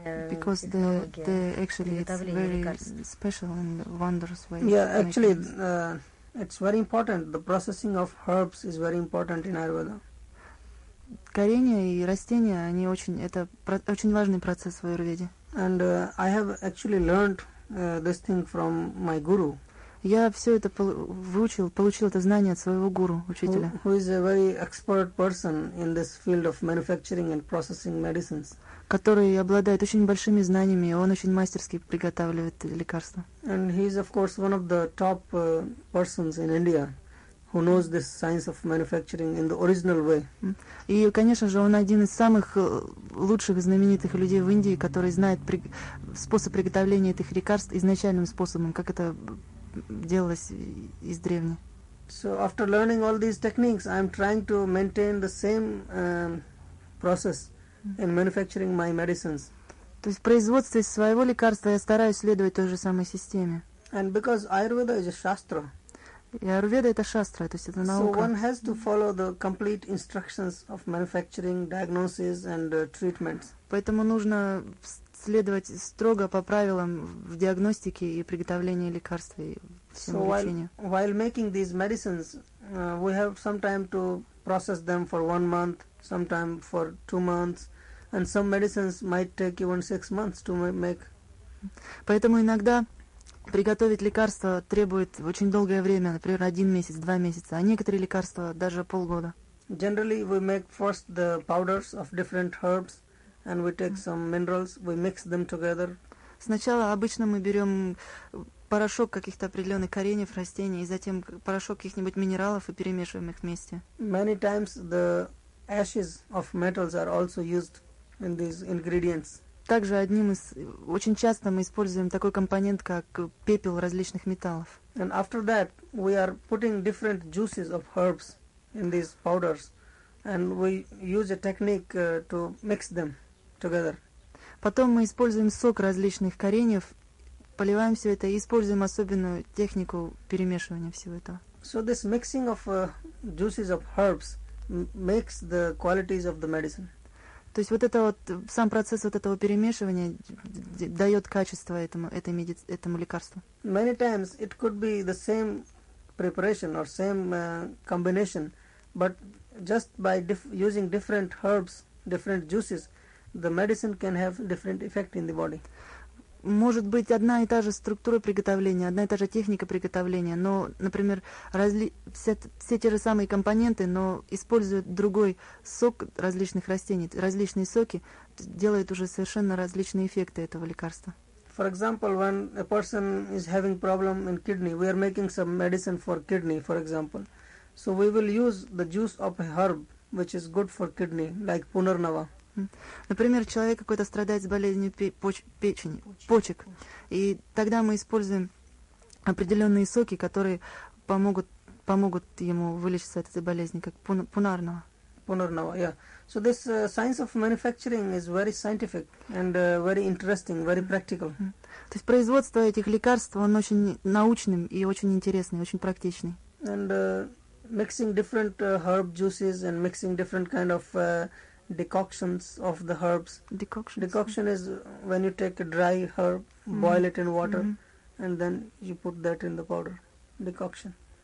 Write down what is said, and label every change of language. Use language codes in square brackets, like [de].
[en] Because the actually it's very special and wondrous way. Yeah, actually, it's very important. The processing of herbs is very important in Ayurveda. [ru] Корения и растения, они очень... Это очень важный процесс в Айурведе. [en] And I have actually learned this thing from my guru. [ru] Я все это выучил, получил это знание от своего гуру, учителя. [en] Who is a very expert person in this field of manufacturing and processing medicines. [ru] Который обладает очень большими знаниями, он очень мастерски приготавливает лекарства. [en] And he is, of course, one of the top persons in India who knows this science of manufacturing in the original way. [ru] И, конечно же, он один из самых лучших и знаменитых людей в Индии, который знает способ приготовления этих лекарств изначальным способом, как это делалось из древни. [en] So after learning all these techniques, I am trying to maintain the same process in manufacturing my medicines. [ru] То есть в производстве своего лекарства я стараюсь следовать той же самой системе. [en] And because Ayurveda is a shastra. [ru] И аюрведа — это шастра, то есть это наука. [en] So one has to follow the complete instructions of manufacturing, diagnosis and treatments. [ru] Поэтому нужно следовать строго по правилам в диагностике и приготовлении лекарств и всем лечению. [en] So while making these medicines, we have some time to process them for 1 month, sometime for 2 months, and some medicines might take even 6 months to make. [ru] Поэтому иногда приготовить лекарство требует очень долгое время, например, 1 месяц, 2 месяца, а некоторые лекарства даже полгода. [en] Generally, we make first the powders of different herbs, and we take some minerals, we mix them together. [ru] Сначала обычно мы берем порошок каких-то определенных кореньев, растений, и затем порошок каких-нибудь минералов и перемешиваем их вместе. [en] Many times the ashes of metals are also used in these ingredients. [ru] Также одним из очень часто мы используем такой компонент, как пепел различных металлов. [en] And after that, we are putting different juices of herbs in these powders, and we use a technique to mix them together. [ru] Потом мы используем сок различных кореньев, поливаем все это и используем особенную технику перемешивания всего этого. [en] So this mixing of juices of herbs makes the qualities of the medicine. [ru] То есть вот это вот сам процесс вот этого перемешивания дает качество этому лекарству. [en] Many times it could be the same preparation or same combination, but just by using different herbs, different juices, the medicine can have different effect in the body. [ru] Может быть одна и та же структура приготовления, одна и та же техника приготовления, но, например, все те же самые компоненты, но используют другой сок различных растений, различные соки, делают уже совершенно различные эффекты этого лекарства. [en] For example, when a person is having problem in kidney, we are making some medicine for kidney, for example. So we will use the juice of a herb, which is good for kidney, like punarnava. [ru] Например, человек какой-то страдает с болезнью почек, и тогда мы используем определенные соки, которые помогут ему вылечиться от этой болезни, как пунарнава. Пунарнава, yeah. [en] So this science of manufacturing is very scientific and very interesting, very practical. [ru] То есть производство этих лекарств, он очень научным и очень интересный, очень практичный. [en] And mixing different herb juices and mixing different kind of decoctions of the herbs. Decoctions. Decoction is when you take a dry herb, boil it in water, and then you put that in the powder. Decoction.